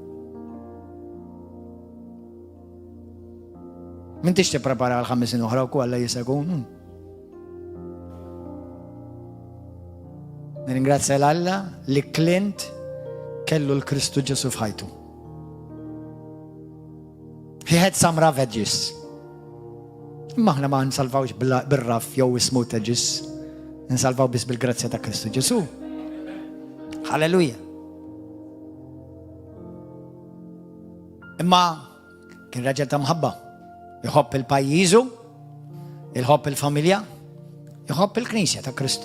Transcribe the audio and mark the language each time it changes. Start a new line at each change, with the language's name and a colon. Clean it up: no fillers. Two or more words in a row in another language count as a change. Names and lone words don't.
Maltese: Min tix tipprepara għal 5 snin oħra wkoll alla jisakun. Nirringrazzja l-Alla li Clint kellu l-Kristu Ġesu f'ħajtu.
English: He had some rough edges.
Maltese: Imma aħna ma nsalvawx bil-raff jew
English: smooth edges.
Maltese: Nsalvaw biss bil-grazzja ta' Kristu Ġesu. Halleluja. Imma kien raġel ta' mħabba. Jħobb il-pajjiżu, jħobb il-familja, jħobb il-Knisja ta' Kristu.